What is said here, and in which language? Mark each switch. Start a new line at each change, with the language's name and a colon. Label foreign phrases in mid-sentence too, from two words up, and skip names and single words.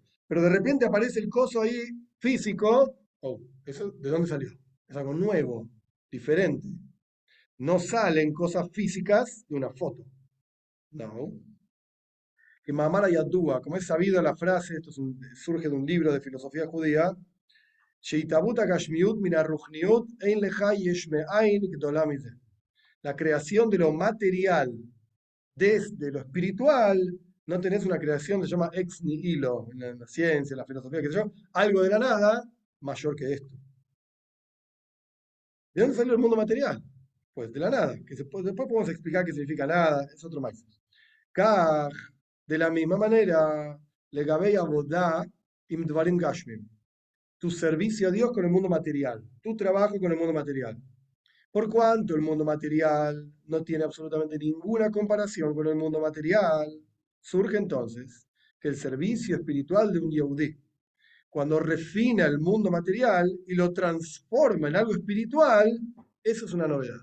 Spanish: Pero de repente aparece el coso ahí físico. Oh, ¿eso de dónde salió? Es algo nuevo, diferente. No salen cosas físicas de una foto. No, que
Hebrew: מאמרא ידוע,
Spanish: como es sabido la frase, surge de un libro de filosofía judía,
Hebrew: שהתהוות גשמיות מן רוחניות אין לך יש מאין גדולה מזה.
Spanish: La creación de lo material desde lo espiritual, no tenés una creación que se llama
Latin: ex nihilo
Spanish: en la ciencia, en la filosofía, que sé yo, algo de la nada mayor que esto. ¿De dónde salió el mundo material? Pues de la nada, después podemos explicar qué significa nada, es otro más. Kaj, de la misma manera,
Hebrew: לגבי עבודה עם דברים גשמיים.
Spanish: Tu servicio a Dios con el mundo material, tu trabajo con el mundo material. Por cuanto el mundo material no tiene absolutamente ninguna comparación con el mundo material, surge entonces que el servicio espiritual de un Yehudí, cuando refina el mundo material y lo transforma en algo espiritual, eso es una novedad.